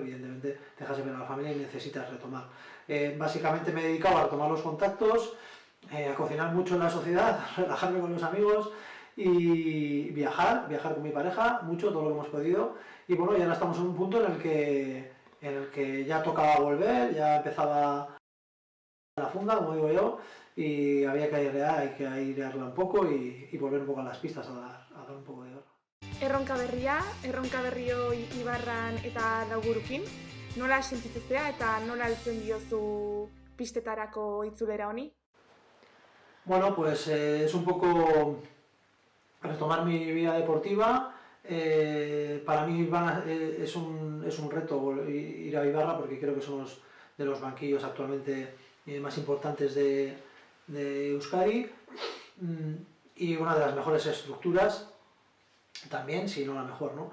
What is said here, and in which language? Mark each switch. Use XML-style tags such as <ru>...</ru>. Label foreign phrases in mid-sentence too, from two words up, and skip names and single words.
<es>Evidentemente dejas de ver a la familia y necesitas retomar. Básicamente me he dedicado a retomar los contactos, a cocinar mucho en la sociedad, a relajarme con los amigos y viajar con mi pareja, mucho, todo lo que hemos podido. Y bueno, ya ahora estamos en un punto en el que ya tocaba volver, ya empezaba la funda, como digo yo, y había que airearla un poco y volver un poco a las pistas, a dar un poco de guerra.</es> <eu>Erronka berrioi Ibarran eta Laugurukin, nola sentitzea eta nola heltzen diozu pistetarako itzulera honi?</eu> <es>Bueno, pues es un poco retomar mi vida deportiva. Para mí es un reto ir a Ibarra porque creo que somos de los banquillos actualmente más importantes de Euskadi y una de las mejores estructuras también, si no la mejor, ¿no?</es>